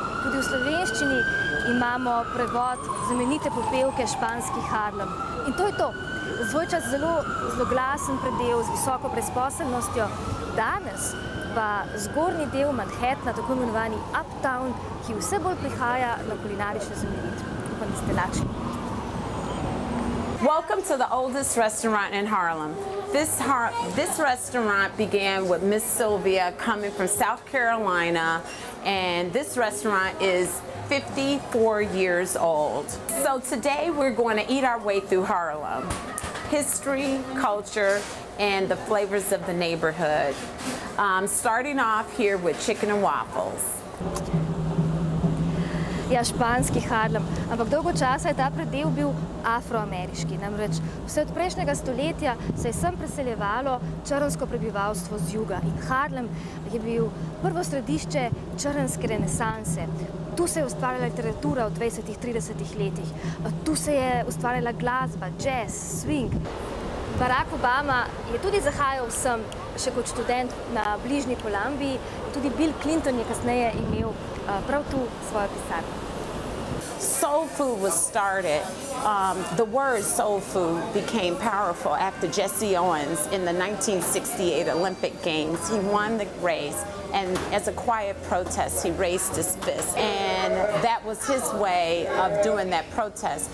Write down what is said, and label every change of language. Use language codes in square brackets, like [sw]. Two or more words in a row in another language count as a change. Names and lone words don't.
[sl] Tudi v slovenščini imamo prevod znamenite popevke španski Harlem. In to je to. Svoj čas zelo zloglasen predel z visoko brezposelnostjo. Danes pa zgornji del Manhattna, tako imenovani Uptown, ki vse bolj prihaja na kulinarične zemljevid. Upam, da ste lačni. [en] Welcome to the oldest restaurant in Harlem. This restaurant began with Miss Sylvia coming from South Carolina, and this restaurant is 54 years old. So today we're going to eat our way through Harlem. History, culture, and the flavors of the neighborhood. Starting off here with chicken and waffles. [sl] Ja, španski Harlem. Ampak dolgo časa je ta predel bil afroameriški. Namreč vse od prejšnjega stoletja se je sem preseljevalo črnsko prebivalstvo z juga. In Harlem je bil prvo središče črnske renesanse. Tu se je ustvarjala literatura v 20–30 letih. Tu se je ustvarjala glasba, jazz, swing. Barack Obama je tudi zahajal sem, še kot študent na bližnji Kolumbiji. Tudi Bill Clinton je kasneje imel prav tu svojo pisarno. [en] Soul food was started. The word soul food became powerful after Jesse Owens in the 1968 Olympic Games. He won the race, and as a quiet protest, he raised his fist. And that was his way of doing that protest.